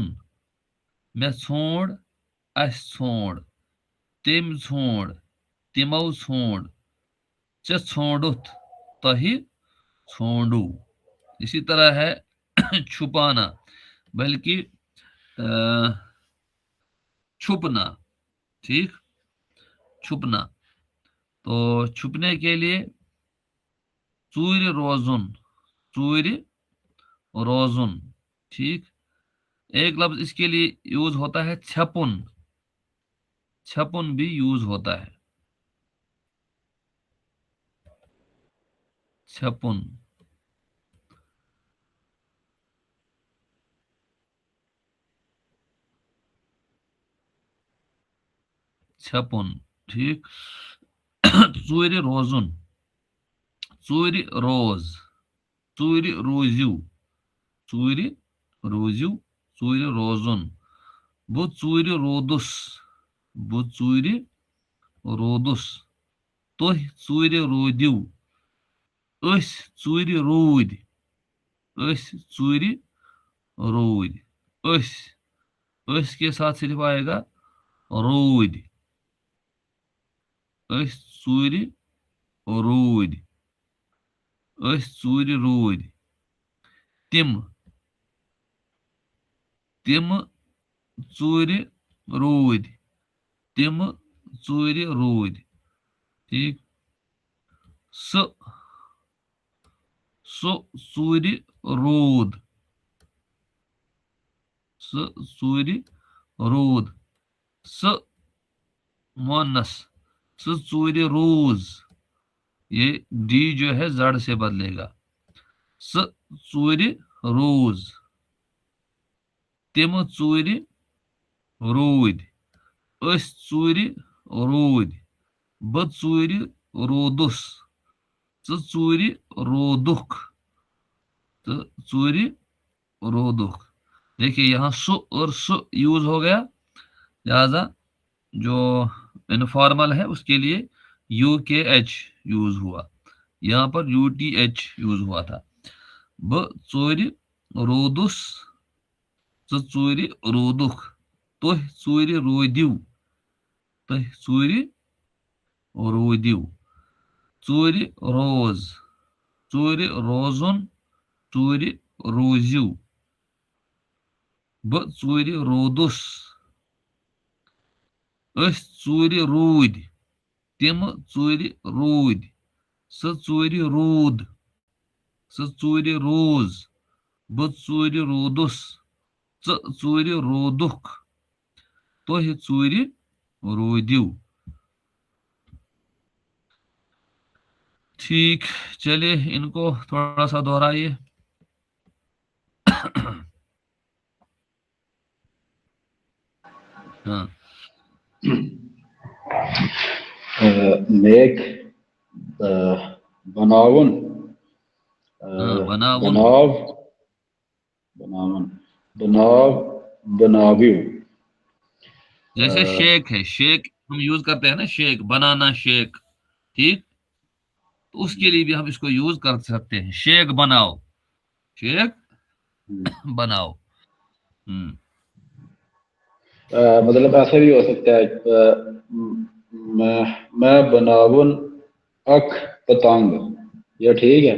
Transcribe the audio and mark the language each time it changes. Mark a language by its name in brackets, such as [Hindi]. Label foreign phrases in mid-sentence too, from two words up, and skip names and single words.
[Kashmiri] مےٚ ژھونڈ، اَسہِ ژھونڈ، تٔمۍ ژھونڈ، تمو ژھونڈ ژے ژھونڈت تہ ژھونڈو. [Urdu] اسی طرح ہے چھپانا بلکہ چھپنا. ٹھیک, چھپنا. تو چھپنے کے لیے [Kashmiri] ژوٗرِ روزن, ژوٗرِ روزن. [Urdu] ٹھیک. ایک لفظ اس کے لیے یوز ہوتا ہے چھپن, چھپن بھی یوز ہوتا ہے, چھپن. چھپن. ٹھیک. [Kashmiri] ژوٗرِ روزن, ژوٗرِ روز, ژوٗرِ روٗزِو, ژوٗرِ روٗزِو, ژوٗرِ روزن. بہٕ ژوٗرِ روٗدُس, بہٕ ژوٗرِ روٗدُس, تُہۍ ژوٗرِ روٗدِو, أسۍ ژوٗرِ روٗدۍ, أسۍ ژوٗرِ روٗدۍ. أسۍ [Urdu] کے ساتھ صرف آئے گا [Kashmiri] روٗدۍ, أسۍ ژوٗرِ روٗدۍ, أسۍ ژوٗرِ روٗدۍ. تِم, تِم ژوٗرِ روٗدۍ, تِم ژوٗرِ روٗدۍ. [Urdu] ٹھیک. [Kashmiri] سُہ, سُہ ژوٗرِ روٗد, سُہ ژوٗرِ روٗد. سُہ مونس, سُہ ژوٗرِ روٗز, [Urdu] یہ ڈی جو ہے زڑ سے بدلے گا. [Kashmiri] سُہ ژوٗرِ روٗز, تِم ژوٗرِ روٗدۍ, أسۍ ژوٗرِ روٗدۍ, بہٕ ژوٗرِ روٗدُس, ژٕ ژوٗرِ روٗدُکھ, ژٕ ژوٗرِ روٗدُکھ. [Urdu] دیکھیے یہاں سو اور سو یوز ہو گیا, لہذا جو انفارمل ہے اس کے لیے یو کے ایچ یوز ہوا, یہاں پر یو ٹی ایچ یوز ہوا تھا. [Kashmiri] بہ ژورِ روٗدُس, ژٕ ژوٗرِ روٗدُکھ, تُہۍ ژوٗرِ روٗدِو, تُہۍ ژوٗرِ روٗدِو. ژوٗرِ روز, ژوٗرِ روزُن, ژوٗرِ روٗزِو. بہٕ ژوٗرِ روٗدُس, أسۍ ژوٗرِ روٗدۍ, تِم ژوٗرِ روٗدۍ, سُہ ژوٗرِ روٗد, سُہ ژوٗرِ روٗز, بہٕ ژوٗرِ روٗدُس, ژٕ ژوٗرِ روٗدُکھ, تُہۍ ژوٗرِ روٗدِو. [Urdu] ٹھیک, چلیے ان کو تھوڑا سا دہرائیے. ہاں, [Kashmiri] میک, بناون, بناون, بناو, بناون, بناو, بناویو. [Urdu] جیسے شیک ہے, شیک ہم یوز کرتے ہیں نا, شیک بنانا, شیک. ٹھیک. تو اس کے لیے بھی ہم اس کو یوز کر سکتے ہیں, شیک بناؤ, شیک بناؤ. مطلب ایسا بھی ہو سکتا ہے, میں [Kashmiri] بناون اک پتنگ, [Urdu] یہ ٹھیک ہے.